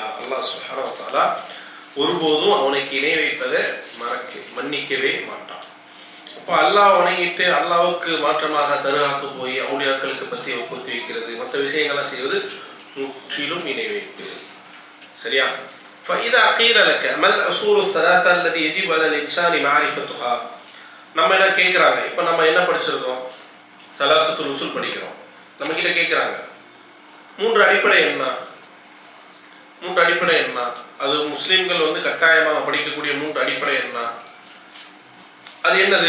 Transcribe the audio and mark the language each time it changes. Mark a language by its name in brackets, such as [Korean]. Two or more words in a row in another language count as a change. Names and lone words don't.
[Tamil] அல்லாஹ் [Arabic] سبحانه و تعالى [Tamil] ஒருபோதும் அவனுக்கு இணை வைப்பதை மன்னிக்கவே மாட்டான். அப்போ அல்லாஹ் வணங்கிட்டு அல்லாஹ்வுக்கு மாற்றமாக தர்காக்கு போய் அவுலியாக்களுக்கு பற்றி ஒப்புத்தி வைக்கிறது, மற்ற விஷயங்கள்லாம் செய்வது முற்றிலும் இணை வைப்பு. சரியா? [Arabic] فإذا قيل لك ما الأصول الثلاثة التي يجب على الإنسان معرفتها. [Tamil] நம்ம என்ன கேட்குறாங்க, இப்போ நம்ம என்ன படிச்சிருக்கோம்? [Arabic] ثلاثة الأصول [Tamil] படிக்கிறோம். நம்ம கிட்ட கேட்குறாங்க மூன்று அடிப்படை என்ன? மூன்று அடிப்படை என்ன? அது முஸ்லீம்கள் கட்டாயமாக படிக்கக்கூடிய மூன்று அடிப்படை என்ன? அது என்னது?